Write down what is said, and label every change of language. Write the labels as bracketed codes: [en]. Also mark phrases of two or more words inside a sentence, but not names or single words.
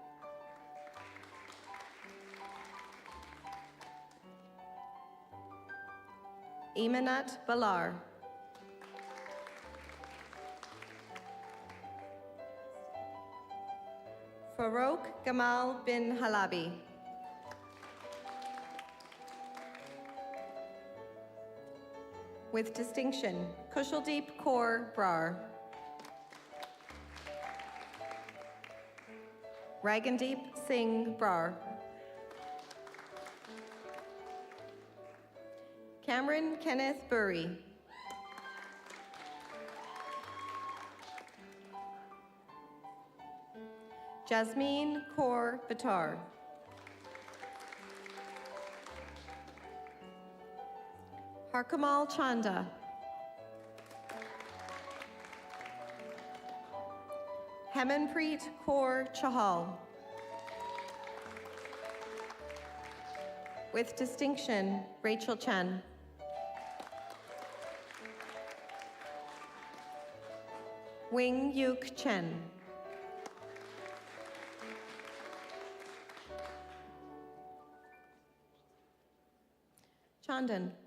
[en] Imanat Balar. Farouk Gamal bin Halabi. With distinction, Kushaldeep Kaur Brar. Ragandeep Singh Brar. Cameron Kenneth Burry. Jasmine Kaur Batar. Harkamal Chanda. Hemanpreet Kaur Chahal. With distinction, Rachel Chen. Wing Yuk Chen. Chandan.